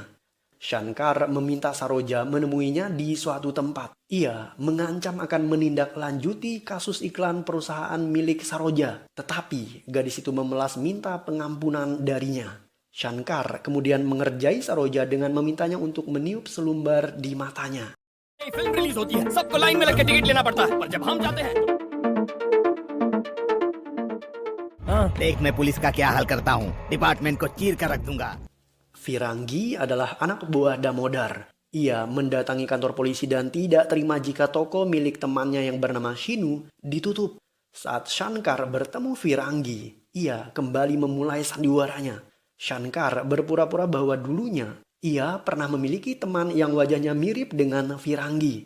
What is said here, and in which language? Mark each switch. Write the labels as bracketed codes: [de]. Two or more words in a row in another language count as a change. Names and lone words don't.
[id] Shankar meminta Saroja menemuinya di suatu tempat. Ia mengancam akan menindaklanjuti kasus iklan perusahaan milik Saroja. Tetapi gadis itu memelas minta pengampunan darinya. Shankar kemudian mengerjai Saroja dengan memintanya untuk meniup selumbar di matanya. [en] film release [hi] होती है, सबको लाइन में लग के टिकट लेना पड़ता है, पर जब हम जाते हैं देख मैं पुलिस का क्या हाल करता हूँ, डिपार्टमेंट को चीर कर रख दूंगा. [id] Firangi adalah anak buah Damodar. Ia mendatangi kantor polisi dan tidak terima jika toko milik temannya yang bernama Shinu ditutup. Saat Shankar bertemu Firangi, ia kembali memulai sandiwaranya. Shankar berpura-pura bahwa dulunya ia pernah memiliki teman yang wajahnya mirip dengan Firangi.